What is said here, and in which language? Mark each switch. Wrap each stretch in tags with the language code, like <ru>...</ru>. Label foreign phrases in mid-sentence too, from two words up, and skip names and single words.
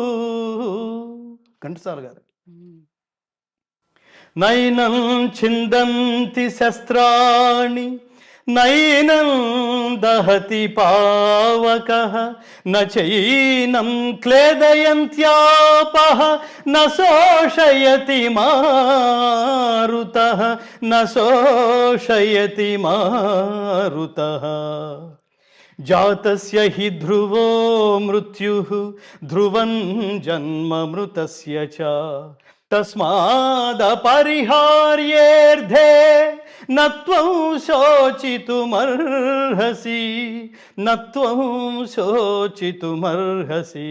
<te>ఘంటసాల గారు. హ్మ్.</te> <sa>नैनं छिन्दन्ति शस्त्राणि नैनं दहति पावकः न चैनं क्लेदयन्त्यापः न शोषयति मारुतः न शोषयति मारुतः. जातस्य हि ध्रुवो मृत्युः ध्रुवं जन्म मृतस्य च तस्मादपरिहार्येर्थे नत्वं शोचितुमर्हसि नत्वं शोचितुमर्हसि.</sa>